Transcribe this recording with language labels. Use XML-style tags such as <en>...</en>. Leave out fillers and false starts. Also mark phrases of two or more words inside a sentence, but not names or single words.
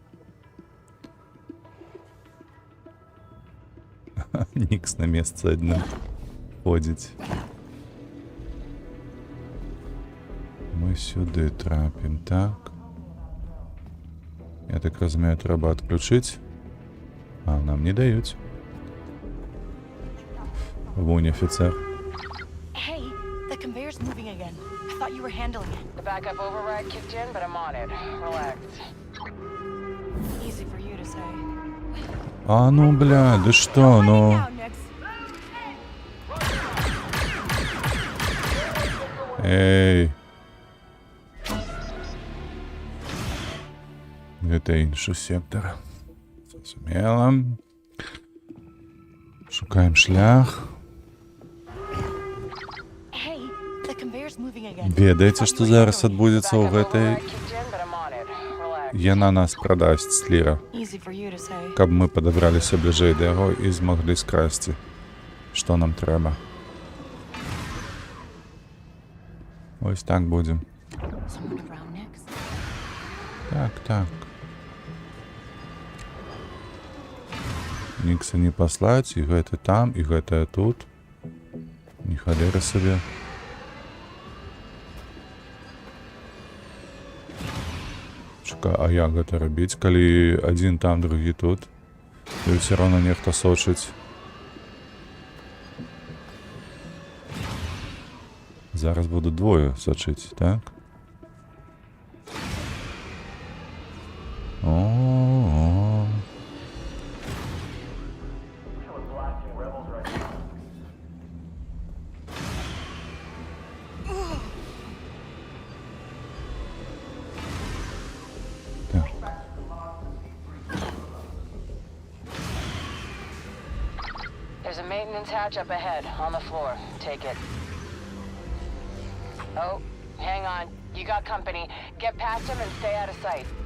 <be>Нікс на месцы адным ходзіць. Мы сюды трапім, так. Я так разумею, трэба адключыць. А нам не даюць. Вунь офицер.</be> <en>Hey, the conveyor's moving again. I thought you were handling it. The backup override kicked in, but I'm on it. Relax. Easy for you to say.</en> <ru>А ну, бля, да что, ну...</ru> <en>Now, Nix.</en> <be>Эй. Гэта іншы сектор. Зразумела. Шукаем шлях.</be> <en>Hey, the conveyor's moving again.</en> <be>Ведаеце, што зараз адбудзецца ў гэтай... Яна нас прадасць, Сліра.</be> <en>Easy for you to say.</en> <be>Каб мы падабраліся бліжэй да яго і змаглі скрасці, што нам трэба. Ось так будзем.</be> <en>Someone around Nix?</en> <be>Так, так. Нікса не паслаць, і гэты там, і гэтае тут. Не халеры сабе. Чакай, а як гэта рабіць, калі адзін там, другі тут? І ўсё роўно нехта сочыць. Зараз буду двое сочыць, так? О-о-о. Так.</be> <en>There's a maintenance hatch up ahead, on the floor. Take it. Oh, hang on. You got company. Get past him and stay out of sight.</en>